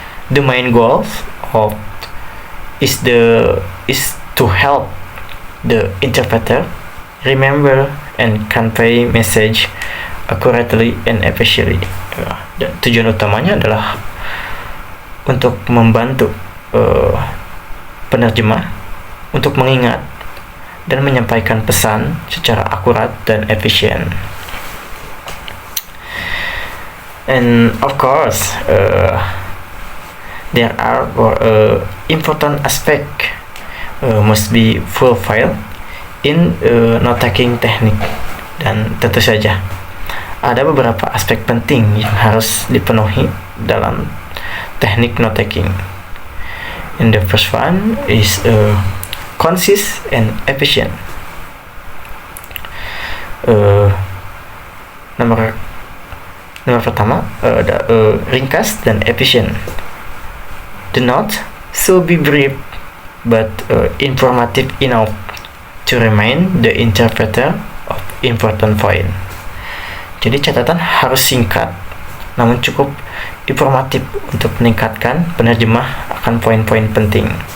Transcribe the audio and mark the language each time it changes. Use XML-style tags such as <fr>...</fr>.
<en>The main goal is to help the interpreter remember and convey message accurately and efficiently.</en> <id>Dan tujuan utamanya adalah untuk membantu penerjemah untuk mengingat dan menyampaikan pesan secara akurat dan efisien.</id> <en>And of course, there are important aspect must be fulfilled in note taking technique,</en> <id>dan tentu saja ada beberapa aspek penting yang harus dipenuhi dalam teknik note taking.</id> <en>And the first one is concise and efficient.</en> <id>Nomor pertama ada ringkas dan efisien.</id> <en>The note should be brief but informative enough to remind the interpreter of important point.</en> <id>Jadi catatan harus singkat namun cukup informatif untuk meningkatkan penerjemah akan poin-poin penting.</id>